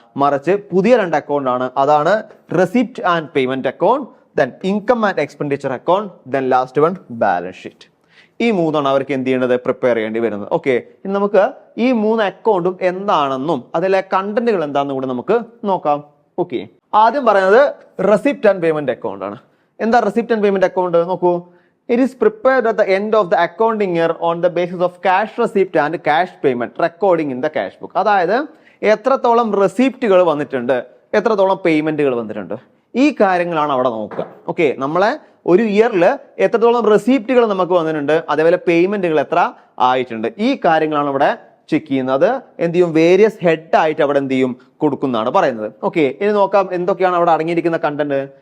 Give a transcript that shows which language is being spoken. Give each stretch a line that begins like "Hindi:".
Malayalam: മറിച്ച് പുതിയ 2 അക്കൗണ്ട് ആണ്. അതാണ് receipt and payment account, then income and expenditure account, then last one balance sheet. ഈ മൂന്നാണ് അവർക്ക് എന്ത് ചെയ്യേണ്ടത്? പ്രിപ്പയർ ചെയ്യേണ്ടി വരുന്നത്. ഓക്കെ, ഇനി നമുക്ക് ഈ 3 അക്കൗണ്ടും എന്താണെന്നും അതിലെ കണ്ടന്റുകൾ എന്താണെന്നും കൂടെ നമുക്ക് നോക്കാം. ഓക്കെ, ആദ്യം പറയുന്നത് റെസിപ്റ്റ് ആൻഡ് പേയ്മെന്റ് അക്കൗണ്ട് ആണ്. എന്താ റെസിപ്റ്റ് ആൻഡ് പേയ്മെന്റ് അക്കൗണ്ട്? നോക്കൂ.
English: It is prepared at the end of the accounting year on the basis of cash receipt and cash payment recording in the cash book.
Malayalam: അതായത് എത്രത്തോളം റെസിപ്റ്റുകൾ വന്നിട്ടുണ്ട്, എത്രത്തോളം പേയ്മെന്റുകൾ വന്നിട്ടുണ്ട്, ഈ കാര്യങ്ങളാണ് അവിടെ നോക്കുക. ഓക്കെ, നമ്മളെ ഒരു ഇയറിൽ എത്രത്തോളം റെസിപ്റ്റുകൾ നമുക്ക് വന്നിട്ടുണ്ട്, അതേപോലെ പേയ്മെന്റുകൾ എത്ര ആയിട്ടുണ്ട്, ഈ കാര്യങ്ങളാണ് ഇവിടെ ചെക്ക് ചെയ്യുന്നത്. എന്ത് ചെയ്യും? വേരിയസ് ഹെഡ് ആയിട്ട് അവിടെ എന്ത് ചെയ്യും? കൊടുക്കുന്നതാണ് പറയുന്നത്. ഓക്കെ, ഇനി നോക്കാം എന്തൊക്കെയാണ് അവിടെ അടങ്ങിയിരിക്കുന്ന കണ്ടന്റ്.